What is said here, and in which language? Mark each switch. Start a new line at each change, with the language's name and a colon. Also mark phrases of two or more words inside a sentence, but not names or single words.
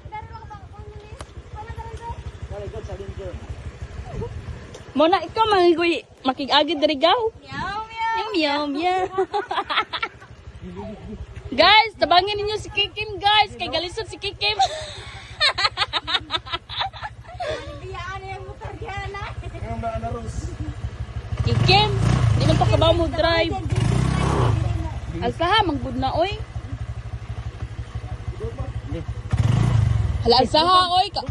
Cebuano: Mo na ikaw mangigoy makig-agi diri gaw. Meow meow. Meow meow. Guys, tabangin ninyo si Kikim guys, kay galisod si Kikim. Biyaan yang motor diana. Ngayon ba na Rose? Kikim, di man pa kabaw mo drive. Asa ha manggud na oy. Hala asa ha oy.